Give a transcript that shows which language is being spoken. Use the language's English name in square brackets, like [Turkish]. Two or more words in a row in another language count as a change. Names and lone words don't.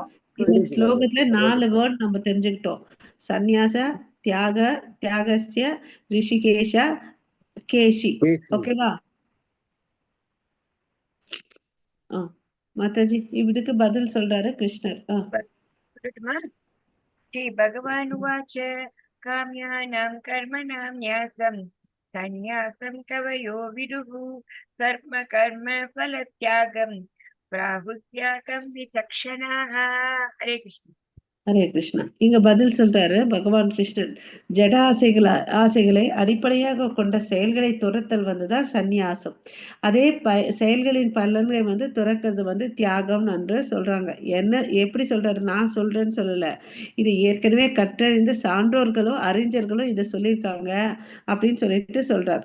[Tamil] இந்த ஸ்லோகத்துல 4 வேர்ட் நம்ம தெரிஞ்சுக்கிட்டோம். [Sanskrit] संन्यास, त्याग, त्यागस्य, हृषीकेश, केशि. ஓகேவா? [Tamil] மாதாஜி இதுக்கு பதில் சொல்றாரு கிருஷ்ணர். [Sanskrit] श्री भगवान् उवाच काम्यानां कर्मणां न्यासं संन्यासं कवयो विदुः सर्म कर्म फलत्यागं प्राहुत्यागं विचक्षणाः. हरे कृष्ण. [Tamil] ஹரே கிருஷ்ணா. இங்க பதில் சொல்றாரு பகவான் கிருஷ்ணன். ஜட ஆசைகளை அடிப்படையாக கொண்ட செயல்களை துரத்தல் வந்துதான் சந்நியாசம். அதே செயல்களின் பலன்களை வந்து துறக்கிறது வந்து தியாகம் என்று சொல்றாங்க. என்ன எப்படி சொல்றாரு? நான் சொல்றேன்னு சொல்லல. இது ஏற்கனவே கற்றறிந்த சான்றோர்களும் அறிஞர்களும் இதை சொல்லியிருக்காங்க அப்படின்னு சொல்லிட்டு சொல்றார்.